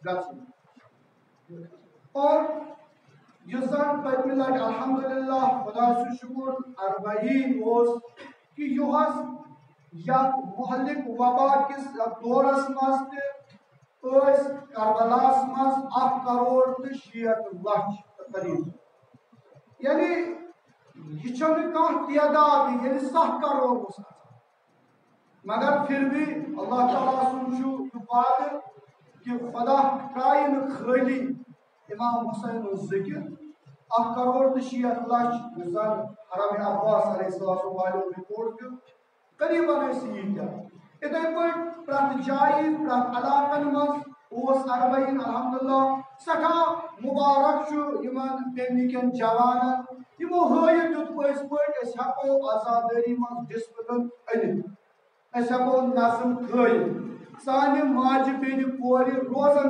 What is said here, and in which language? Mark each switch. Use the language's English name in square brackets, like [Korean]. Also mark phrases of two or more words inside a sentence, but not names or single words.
[Kashmiri] گژھٕنۍ اور یُس زن پٔتمہِ لٹہِ الحمدللہ خۄدا سُنٛد شُکُر اربعین اوس کہِ یُہُس یتھ مہلک وبا کِس دورس منٛز تہِ ٲسۍ کربلاہس منٛز 1,60,00,000 قریب یعنی یہ چھنہٕ کانٛہہ تعداد ییٚلہِ 7 کروڑ اوس [Urdu] مگر پھر بھی [Kashmiri] اللہ تعالیٰ سُنٛد چھُ یہِ وعدٕ کہِ خۄدا ترٛایہِ نہٕ خٲلی امام حسین ہُنٛد ذِکر 1,60,00,000 یُس زن حرم عباس [Arabic] علیہ السلام [Kashmiri] والیو رپورٹ دیُت قریباً ٲسۍ ییٖتیٛاہ یِتھے پٲٹھۍ پرٛٮ۪تھ جایہِ پرٛٮ۪تھ علاقن منٛز اوس اربعین الحمدللہ سٮ۪ٹھاہ مُبارک چھُ یِمن پیٚمنِکٮ۪ن جوانن یِمو ہٲیِتھ دیُت پٔزۍ پٲٹھۍ أسۍ ہٮ۪کو آزادٲری منٛز ڈسپلن أنِتھ أسۍ ہٮ۪کو نظم تھٲیِتھ سانہِ ماجہِ بیٚنہِ کورِ روزن